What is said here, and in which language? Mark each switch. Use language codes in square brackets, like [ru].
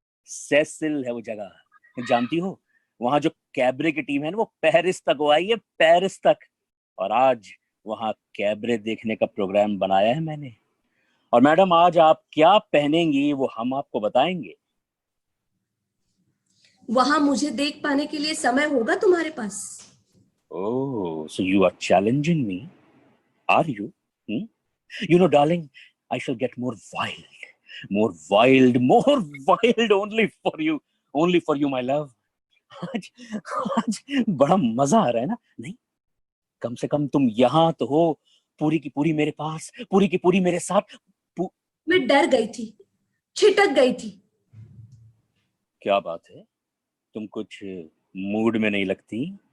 [hi] Cecil है वो जगह, जानती हो? वहां जो कैबरे की टीम है ना, वो पेरिस तक वो आई है, पेरिस तक। और आज वहां कैबरे देखने का प्रोग्राम बनाया है मैंने। और मैडम, आज आप क्या पहनेंगी वो हम आपको बताएंगे। वहां मुझे देख पाने के लिए समय होगा तुम्हारे पास? ओह, [en] so you are challenging me, are you? You know, darling, I shall get more wild, more wild, more wild only for you, my love. [hi] आज आज बड़ा मजा आ रहा है ना? नहीं, कम से कम तुम यहाँ तो हो, पूरी की पूरी मेरे पास, पूरी की पूरी मेरे साथ। मैं डर गई थी, छिटक गई थी। क्या बात है, तुम कुछ मूड में नहीं लगती?